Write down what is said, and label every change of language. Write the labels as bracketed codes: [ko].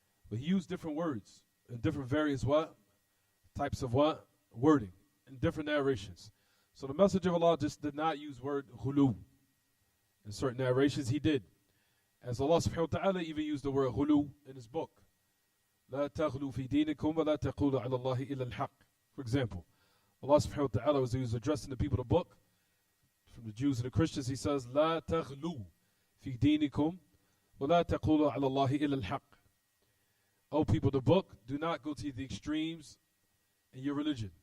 [en] But he used different words and different various what? Types of what? Wording in different narrations. So the Messenger of Allah just did not use word hulu. In certain narrations he did. As Allah subhanahu wa ta'ala even used the word hulu in his book. [ar] لا تغلوا في دينكم ولا تقولوا على الله إلا الحق. [en] For example, Allah subhanahu wa ta'ala was addressing the people of the book, from the Jews and the Christians, he says, [ar] لا تغلوا في دينكم ولا تقولوا على الله إلا الحق. [en] O people of the book, do not go to the extremes in your religion.